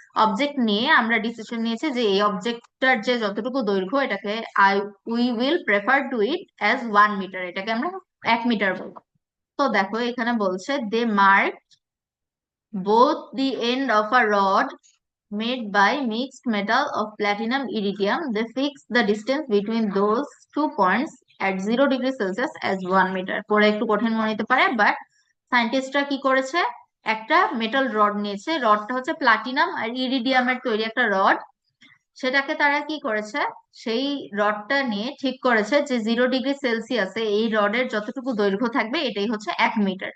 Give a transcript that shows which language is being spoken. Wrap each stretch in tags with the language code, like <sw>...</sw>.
<bn>Object নিয়ে আমরা decision নিয়েছি যে এই অবজেক্টটার যে যতটুকু দৈর্ঘ্য এটাকে</bn> <en>we will prefer to it as</en> <bn>1 metre, এটাকে আমরা 1 মিটার বলবো। তো দেখো এখানে বলছে</bn> <en>They mark both the end of a rod made by mixed metal of platinum iridium. They fix the distance between those 2 points at 0 degree Celsius as 1 meter.</en> <bn>পরে একটু কঠিন মনে হতে পারে, বাট সায়েন্টিস্টরা কি করেছে, একটা মেটাল রড নিয়েছে, রডটা হচ্ছে প্লাটিনাম আর ইরিডিয়ামের তৈরি একটা রড। সেটাকে তারা কি করেছে, সেই রডটা নিয়ে ঠিক করেছে যে 0 ডিগ্রি সেলসিয়াসে এই রডের যতটুকু দৈর্ঘ্য থাকবে এটাই হচ্ছে 1 মিটার।</bn>